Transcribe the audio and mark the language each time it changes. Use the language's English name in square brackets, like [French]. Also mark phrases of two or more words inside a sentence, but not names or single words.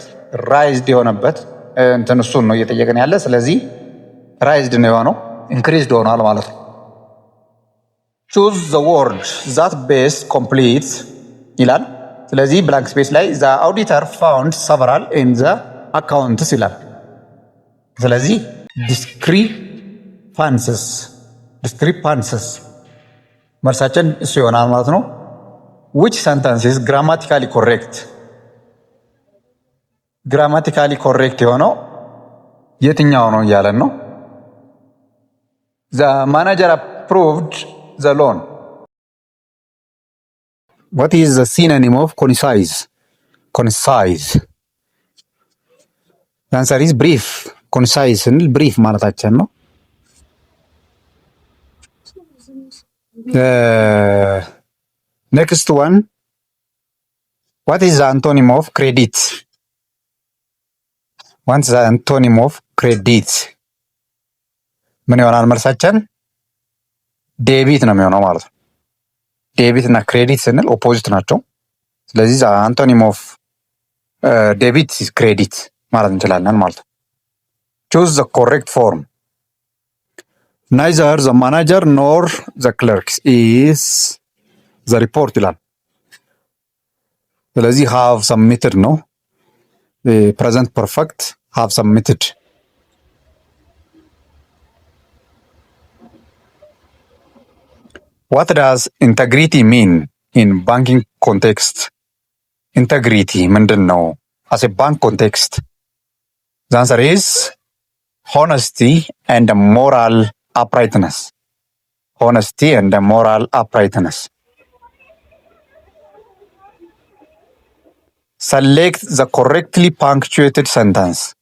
[Amharic] ራይዝድ የሆነበት እንትን እሱን ነው እየጠየቀን ያለ። ስለዚህ ራይዝድ ነው የሆነው ኢንክሪዝድ ሆኗል ማለት ነው። [English] choose the word that best completes [Amharic] ይላል። ስለዚህ [English] blank space [Amharic] ላይ [English] the auditor found several in the accounts [Amharic] ይላል። ስለዚህ discrepancies መልሳችን እሱ ይሆናል ማለት ነው። [English] which sentence is grammatically correct? grammatically correct [Amharic] የሆነው የትኛው ነው እያለን ነው። [English] the manager approved the loan. what is the synonym of concise? concise the answer is brief. [Amharic] concise ስንል brief ማለታችን ነው። [English] next one, what is the antonym of credit? what's the antonym of credit? [Amharic] ምን ይሆናል መልሳችን? ዴቢት ነው የሚሆነው ማለት ነው። ዴቢት እና ክሬዲት ስንል ኦፖዚት ናቸው። ስለዚህ [English] antonym of debit credit [Amharic] ማለት እንችላለን ማለት ነው። [English] choose the correct form. neither the manager nor the clerk is the report [Amharic] ይላል። ስለዚህ [English] have submitted ነው። present perfect have submitted. what does integrity mean in banking context? integrity [Amharic] ምንድን ነው [English] as a bank context? the answer is honesty and moral uprightness. honesty and moral uprightness. select the correctly punctuated sentence.